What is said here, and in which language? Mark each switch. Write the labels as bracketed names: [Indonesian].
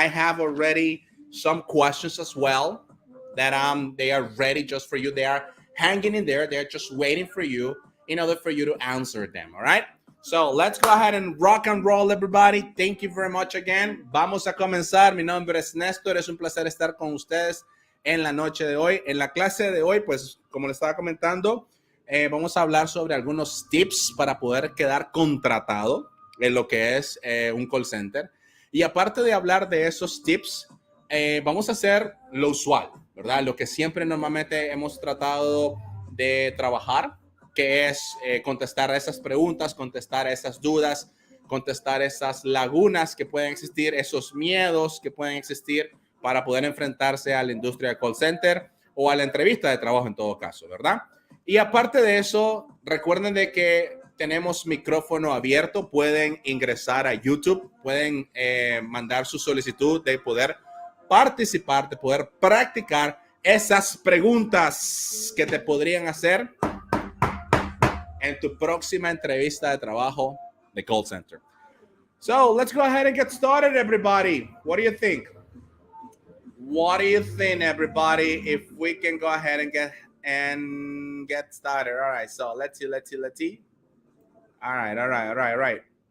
[English] I have already some questions as well that they are ready just for you. They are hanging in there. They're just waiting for you in order for you to answer them, all right? So let's go ahead and rock and roll, everybody. Thank you very much again. [Spanish] Vamos a comenzar. Mi nombre es Néstor. Es un placer estar con ustedes en la noche de hoy. En la clase de hoy, pues, como les estaba comentando, vamos a hablar sobre algunos tips para poder quedar contratado en lo que es un call center. Y aparte de hablar de esos tips, vamos a hacer lo usual, ¿verdad? Lo que siempre normalmente hemos tratado de trabajar, que es contestar a esas preguntas, contestar a esas dudas, contestar esas lagunas que pueden existir, esos miedos que pueden existir para poder enfrentarse a la industria de call center o a la entrevista de trabajo en todo caso, ¿verdad? Y aparte de eso, recuerden de que tenemos micrófono abierto, pueden ingresar a YouTube, pueden mandar su solicitud de poder participar, de poder practicar esas preguntas que te podrían hacer en tu próxima entrevista de trabajo de call center. [English] So let's go ahead and get started, everybody. What do you think? What do you think, everybody? If we can go ahead and get started. All right. So let's see. All right.